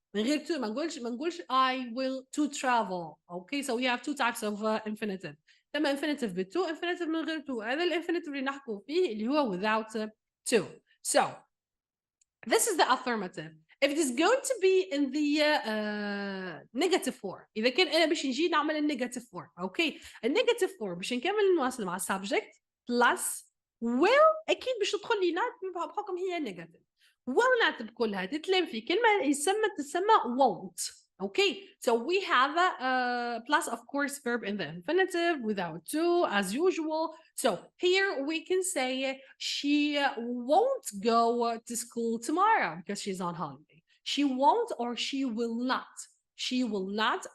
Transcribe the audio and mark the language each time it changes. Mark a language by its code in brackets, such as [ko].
[ar] من غير to ما نقولش [en] I will to travel. Okay, so we have two types of infinitive. تم infinitive بالto، infinitive [ar] من غير [en] to. [ar] هذا الانفينيتيف اللي نحكوا فيه اللي هو without to. [en] So this is the affirmative. If it is going to be in the negative form، [ar] إذا كان أنا باش نجي نعمل النيجاتيف [en] form. [ar] أوكي النيجاتيف form باش نكمل نواصل مع [en] subject plus will [ar] أكيد باش تدخل لي بحكم هي نيجاتيف. will نعتب كلها تتلم في كلمة تسمى won't. [en] Okay, so we have plus of course verb in the infinitive without to as usual. So here we can say she won't go to school tomorrow because she's on holiday. She won't or she will not. She will not.